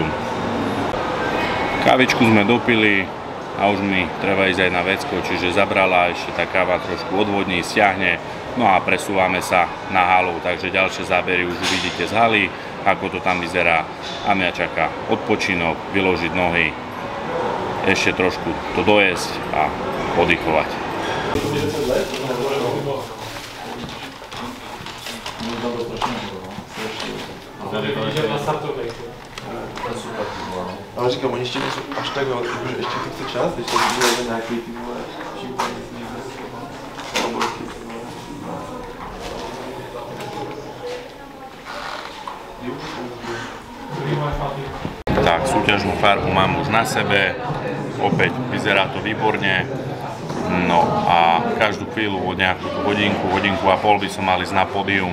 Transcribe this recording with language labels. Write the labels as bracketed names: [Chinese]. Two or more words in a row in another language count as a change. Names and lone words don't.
[Slovak] Kávičku sme dopili a už mi treba ísť aj na vecko, čiže zabrala, ešte tá káva trošku odvodní, stiahne, no a presúvame sa na halu, takže ďalšie zábery už uvidíte z haly, ako to tam vyzerá a mňa čaká odpočinok, vyložiť nohy, ešte trošku to dojesť a oddychovať. [Czech] Ale říkám, oni ještě nejsou až tak velký, že ještě to chce čas, když to bude nějaký ty vole šípání z nich [Slovak] Tak, súťažnú farbu mám už na sebe, opäť vyzerá to výborne, no a každú chvíľu od nejakú hodinku a pol by som mal ísť na pódium.